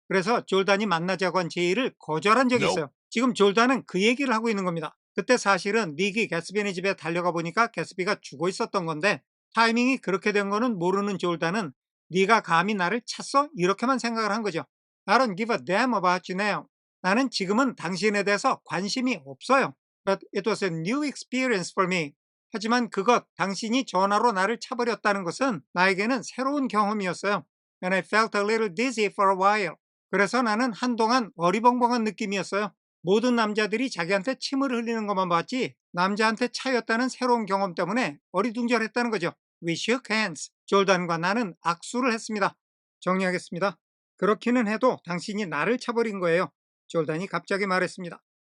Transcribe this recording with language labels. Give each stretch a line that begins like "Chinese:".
Korean: 그래서 졸단이 만나자고 한 제의를 거절한 적이 있어요. 지금 졸단은 그 얘기를 하고 있는 겁니다. 그때 사실은 닉이 개츠비네 집에 달려가 보니까 개츠비가 죽어 있었던 건데 타이밍이 그렇게 된 거는 모르는 졸단은 네가 감히 나를 찼어? 이렇게만 생각을 한 거죠.
English: I don't give a damn about you now.
Korean: 나는 지금은 당신에 대해서 관심이 없어요.
English: But it was a new experience for me.
Korean: 하지만 그것, 당신이 전화로 나를 차버렸다는 것은 나에게는 새로운 경험이었어요.
English: And I felt a little dizzy for a while.
Korean: 그래서 나는 한동안 어리벙벙한 느낌이었어요. 모든 남자들이 자기한테 침을 흘리는 것만 봤지 남자한테 차였다는 새로운 경험 때문에 어리둥절했다는 거죠.
English: We shook hands.
Korean: 졸단과 나는 악수를 했습니다. 정리하겠습니다. 그렇기는 해도 당신이 나를 차버린 거예요. 졸단이 갑자기 말했습니다.